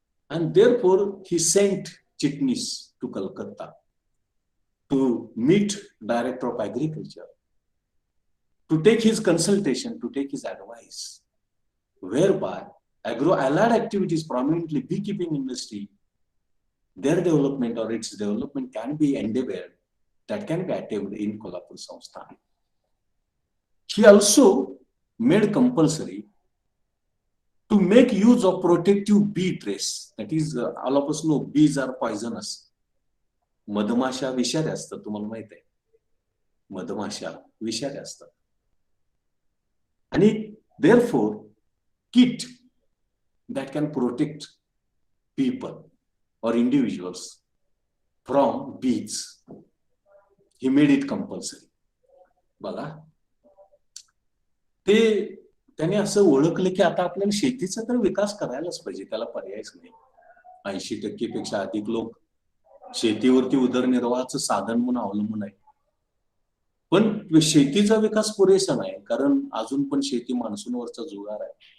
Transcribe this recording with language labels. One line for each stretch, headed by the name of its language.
English: And therefore, he sent Chitnis to Calcutta to meet Director of Agriculture, to take his consultation, to take his advice, whereby agro-allied activities, prominently beekeeping industry, their development or its development can be endeavored, that can be attained in Kolhapur Samsthan. He also made compulsory to make use of protective bee trays. That is, all of us know bees are poisonous.
Marathi: मधमाशा विषारी असतात, तुम्हाला माहित आहे. मधमाशा विषारी असतात.
English: आणि therefore kit that can protect people or individuals from bees, he made it compulsory.
Marathi: बघा, ते त्याने असं ओळखलं की आता आपल्याला शेतीचा तर विकास करायलाच पाहिजे, त्याला पर्यायच नाही. 80% पेक्षा अधिक लोक शेतीवरती उदरनिर्वाहाचं साधन म्हणून अवलंबून आहे. पण शेतीचा विकास पुरेसा नाही, कारण अजून पण शेती मान्सूनवरचा जुगार आहे.